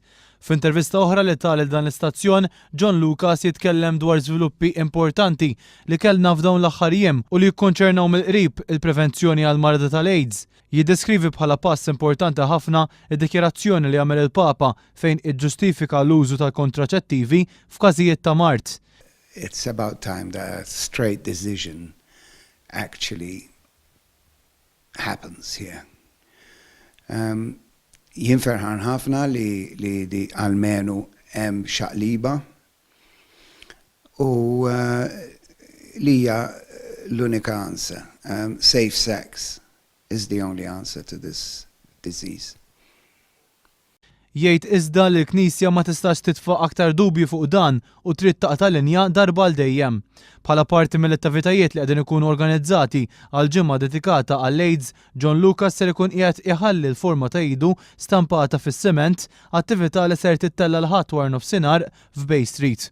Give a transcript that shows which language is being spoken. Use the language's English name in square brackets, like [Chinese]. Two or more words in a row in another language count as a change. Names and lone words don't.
[Maltese] F'intervista oħra li tal dan l-istazzjon, John Lucas jitkellem dwar żviluppi importanti li kellna f'dawn l-aħħar jiem u li jikkonċernaw mill-qrib il-prevenzjoni għal marda tal-AIDS. Jiddeskrivi bħala pass importanti ħafna id-dikjarazzjoni li għamel il-Papa fejn iġġustifika l-użu tal-kontraċettivi f'każijiet ta' mart. [English] It's about time that a straight decision actually happens here. [Maltese] Jien ferħan ħafna li di almenu hemm xaqliba u li hija l-unika answer. [English] Safe sex is the only answer to this disease. [Maltese] Jgħid iżda li l-Knisja ma tistax titfa' aktar dubju fuq dan u trid taqta' linja darba l dejjem. Bħala parti mill-attivitajiet li qegħdin ikunu organizzati għal ġimgħa dedikata għall-AIDS, John Lucas ser ikun qiegħed iħalli l-forma ta' idu stampata fis-siment, attività li ser tittella l-ħadd war nofsinhar f'Bay Street.